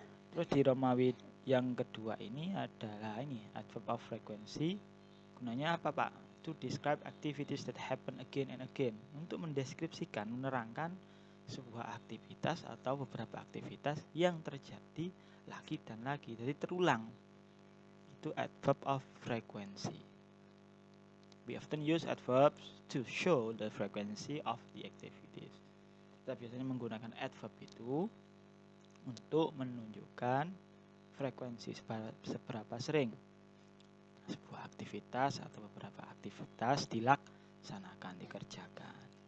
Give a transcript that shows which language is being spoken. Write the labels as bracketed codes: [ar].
[id] Terus di Romawi yang kedua ini adalah ini adverb of frequency. Gunanya apa Pak? [en] To describe activities that happen again and again. [id] Untuk mendeskripsikan, menerangkan sebuah aktivitas atau beberapa aktivitas yang terjadi lagi dan lagi, jadi terulang. Itu [en] adverb of frequency. We often use adverbs to show the frequency of the activities. [id] Kita biasanya menggunakan adverb itu untuk menunjukkan frekuensi seberapa sering sebuah aktivitas atau beberapa aktivitas dilaksanakan, dikerjakan.